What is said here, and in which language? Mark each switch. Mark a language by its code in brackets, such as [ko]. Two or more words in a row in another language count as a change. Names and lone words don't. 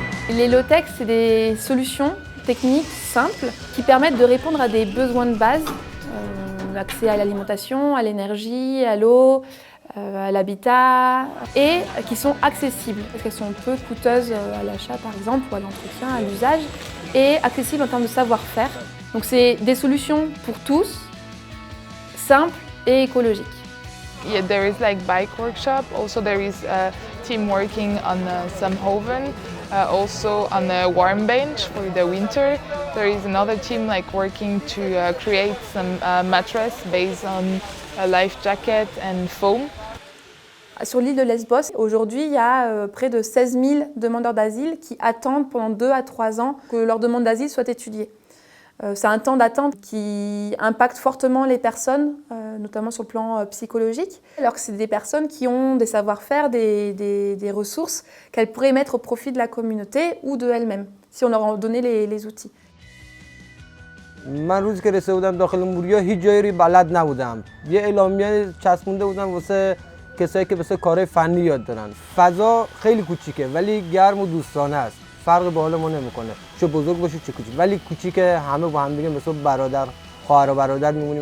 [fr] Les low-tech, c'est des solutions techniques simples qui permettent de répondre à des besoins de base, l'accès à l'alimentation, à l'énergie, à l'eau, à l'habitat, et qui sont accessibles parce qu'elles sont peu coûteuses à l'achat par exemple ou à l'entretien, à l'usage, et accessibles en termes de savoir-faire. Donc c'est des solutions pour tous, simples et écologiques. [en] Yeah, there is like bike workshop. Also, there is a team working on some oven. Also on a warm bench for the winter. There is another team like working to create some mattress based on a life jacket and foam. [fr] Sur l'île de Lesbos, aujourd'hui, il y a près de 16 000 demandeurs d'asile qui attendent pendant 2 à 3 ans que leur demande d'asile soit étudiée. C'est un temps d'attente qui impacte fortement les personnes, notamment sur le plan psychologique, alors que c'est des personnes qui ont des savoir-faire, des ressources qu'elles pourraient mettre au profit de la communauté ou de elles-mêmes, si on leur en donnait les outils. [fa] من روزی که رسیده بودم داخل موریا هیچ جایی رو بلد نبودم. یه اعلامیه چسبونده بودم واسه کسایی که واسه کارهای فنی یاد دارن. فضا خیلی کوچیکه ولی گرم و دوستانه است. فرق با حال ما نمیکنه. چه بزرگ باشه چه کوچیک. ولی کوچیکه همه با هم دیگه مثل برادر، خواهر و برادر میمونیم.